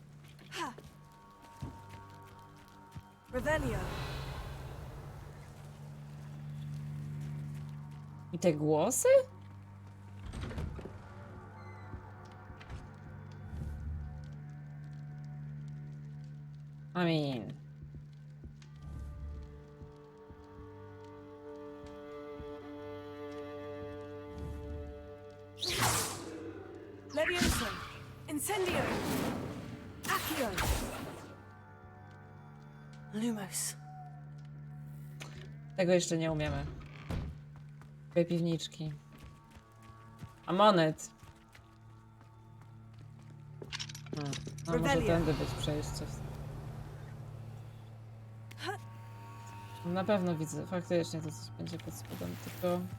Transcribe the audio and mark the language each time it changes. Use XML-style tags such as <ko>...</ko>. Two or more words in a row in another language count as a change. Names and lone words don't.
<pl>Revelio. I te głosy?</pl> <en>I mean...</en> <pl>Levioso. Incendio. Accio. Lumos. Tego jeszcze nie umiemy. Dwie piwniczki. A monet. No może Revelio. tędy być przejście. Na pewno widzę, faktycznie to coś będzie pod spodem, tylko...</pl>